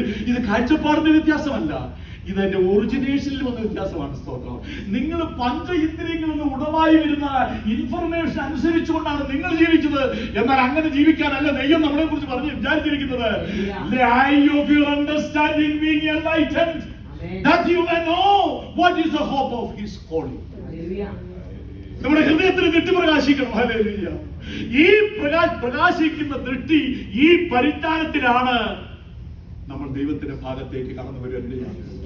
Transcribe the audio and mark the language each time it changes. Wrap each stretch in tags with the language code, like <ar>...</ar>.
<ml>ഇത് കാഴ്ചപ്പാടിന്റെ വ്യത്യാസമല്ല, ഇതെന്റെ ഒറിജിനേഷനിൽ വന്ന വ്യത്യാസമാണ്. സ്തോത്രം. നിങ്ങൾ പഞ്ച ഇന്ദ്രിയങ്ങളിൽ നിന്ന് ഉടവായി വരുന്ന ഇൻഫർമേഷൻ അനുസരിച്ചുകൊണ്ടാണ് നിങ്ങൾ ജീവിച്ചത്. എന്നാൽ അങ്ങനെ ജീവിക്കാനല്ല ദൈവം നമ്മളെ കുറിച്ച് പറഞ്ഞ് വിചാരിച്ചിരിക്കുന്നത്.</ml> <en>The eye of your understanding being enlightened, that you may know what is the hope of his calling.</en> <ml>നമ്മുടെ ഹൃദയത്തിന് ദൃഷ്ടി പ്രകാശിക്കണം. ഹല്ലേലൂയ. ഈ പ്രകാശിക്കുന്ന ദൃഷ്ടി, ഈ പരിജ്ഞാനത്തിലാണ് നമ്മൾ ദൈവത്തിന്റെ ഭാഗത്തേക്ക് കടന്നു വരുവാനിടയാണ്.</ml>